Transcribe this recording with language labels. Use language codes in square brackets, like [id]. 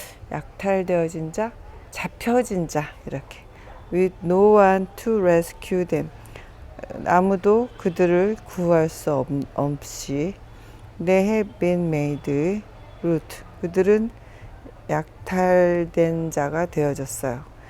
[ko] 약탈되어진 자, 잡혀진 자, 이렇게. [en] With no one to rescue them. [ko] 아무도 그들을 구할 수 없이. [en] They have been made root. [ko] 그들은 약탈된 자가 되어졌어요.